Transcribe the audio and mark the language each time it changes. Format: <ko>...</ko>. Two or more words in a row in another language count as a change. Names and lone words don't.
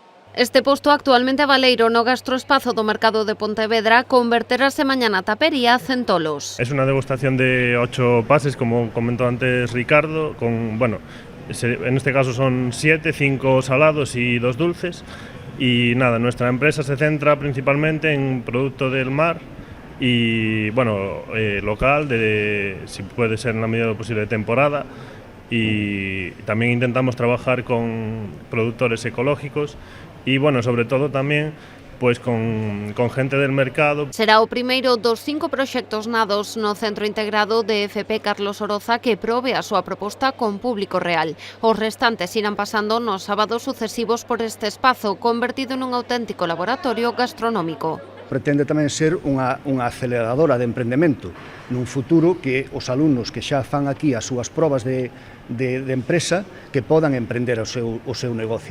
<gl>Este posto actualmente baleiro no gastroespazo do mercado de Pontevedra converterase mañá na tapería Centolos.</gl> <es>Es una degustación de 8 pases, como comentó antes Ricardo, en este caso son 7, 5 salados y 2 dulces. Y nada, nuestra empresa se centra principalmente en producto del mar y local, si puede ser en la medida de lo posible de temporada. Y también intentamos trabajar con productores ecológicos y sobre todo también pues con gente del mercado.</es> <gl>Será o primeiro dos 5 proxectos nados no Centro Integrado de FP Carlos Oroza que probe a súa proposta con público real. Os restantes irán pasando nos sábados sucesivos por este espazo, convertido nun auténtico laboratorio gastronómico. Pretende tamén ser unha aceleradora de emprendemento nun futuro que os alumnos que xa fan aquí as súas probas de empresa que podan emprender o seu negocio.</gl>